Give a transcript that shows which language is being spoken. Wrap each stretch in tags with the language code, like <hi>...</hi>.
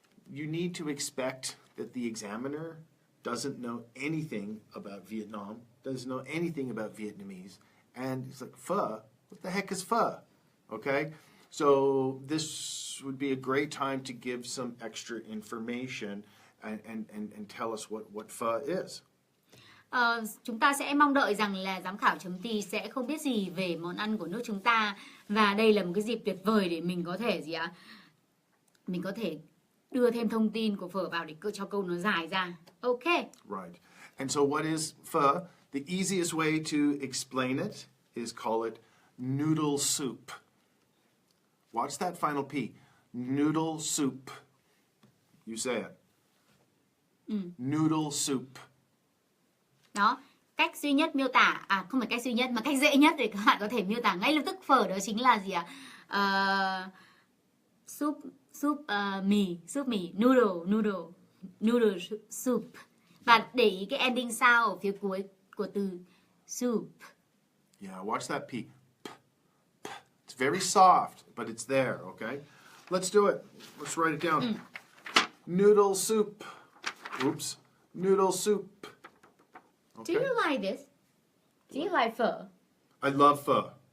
<en>You need to expect that the examiner doesn't know anything about Vietnam, doesn't know anything about Vietnamese, and it's like, pho? What the heck is pho? Okay? So this would be a great time to give some extra information and tell us what pho is.</en> <vi>Chúng ta sẽ mong đợi rằng là giám khảo chấm T sẽ không biết gì về món ăn của nước chúng ta, và đây là một cái dịp tuyệt vời để mình có thể mình có thể đưa thêm thông tin của phở vào để cho câu nó dài ra.</vi> <en>Ok. Right. And so what is pho? The easiest way to explain it is call it noodle soup. Watch that final P. Noodle soup. You say it. Noodle soup.</en> <vi>Đó, cách duy nhất miêu tả, không phải cách duy nhất mà cách dễ nhất để các bạn có thể miêu tả ngay lập tức phở đó chính là gì ạ? Soup mì,</vi> <en>noodle soup.</en> <vi>Và để ý cái ending sound ở phía cuối của từ soup.</vi> <en>Yeah, watch that P. It's very soft, but it's there, okay? Let's do it. Let's write it down. Noodle soup. Oops. Noodle soup. Okay. Do you like this? Do you like phở? I love pho.</en>